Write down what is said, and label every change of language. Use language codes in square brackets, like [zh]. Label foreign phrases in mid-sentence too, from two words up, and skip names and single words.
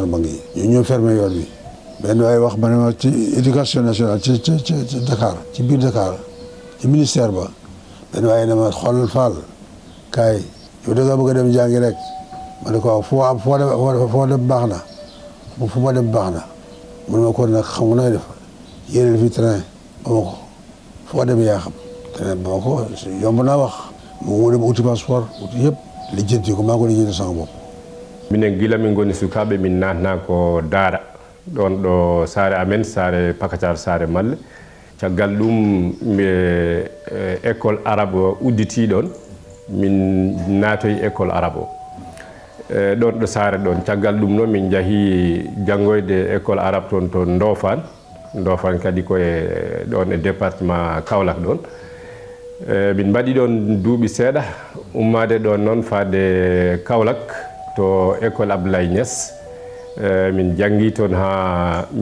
[wo] mag yi ñu ñëw fermé yoon bi benn waaye wax ma ne ma ci [fr] éducation nationale [wo] ci Dakar ci biir Dakar ci ministère ba benn waaye ne ma xoolal Fall kaay yow da nga bëgg a dem jàngi rek ma ne ko waaw foo dem baax na fu ma dem baax na mun ma ko nag xam nga nooy def yéene fi train ba ma ko foo dem yaa xam train ba ma ko yomb naa wax mu dem uti passeport uti yëpp lijjanti ko maa ko lijjanti sama bopp. [ff] minen gila min goni sukaɓe min natna ko daara ɗon ɗo saare amen saare Pakacar saare Malle caggal ɗum [fr] école arabe [ff] udditi ɗon min naatoyi [fr] école arabe [ff] o ɗon ɗo saare ɗon caggal ɗum noon min jahi janngoyde [fr] école arabe [ff] toon to Ndofane kadi koye ɗon e département Kaolack ɗon min mbaɗi ɗon duuɓi seeɗa ummade ɗon noon fade Kaolack to école Abdoulaye Niass min janngi toon ha